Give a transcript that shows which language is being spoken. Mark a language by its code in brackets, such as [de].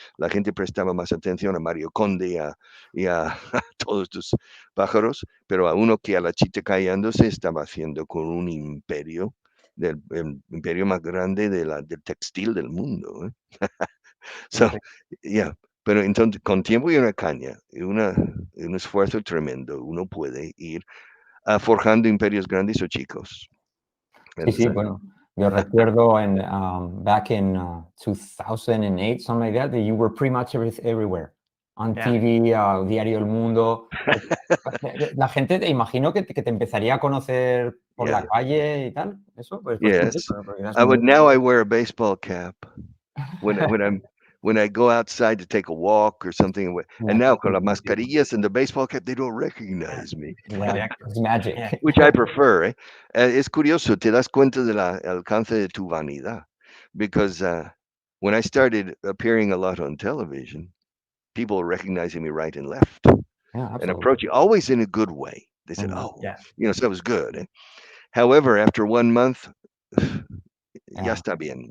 [es] La gente prestaba más atención a Mario Conde y a todos estos pájaros, pero a uno que a la chita callándose estaba haciendo con un imperio, el imperio más grande del textil del mundo. ¿Eh? [en] So, yeah. [es] Pero entonces, con tiempo y una caña, y un esfuerzo tremendo, uno puede ir forjando imperios grandes o chicos. Sí, sí, bueno, yo recuerdo [en] back in 2008, something like that you were pretty much everywhere. On TV, Diario El Mundo. [es] La gente, te imagino que te empezaría a conocer por la calle y tal. Eso, pues, [en] Yes. Now I wear a baseball cap when I go outside to take a walk or something. And now [es] con las mascarillas [en] and the baseball cap, they don't recognize me. Yeah, it's magic. Which I prefer. [es] Es curioso, te das cuenta del alcance de tu vanidad. [en] Because when I started appearing a lot on television, people were recognizing me right and left. Yeah, And approaching, always in a good way. They said, oh, you know, so that was good. Eh? However, after 1 month, [es] ya está bien.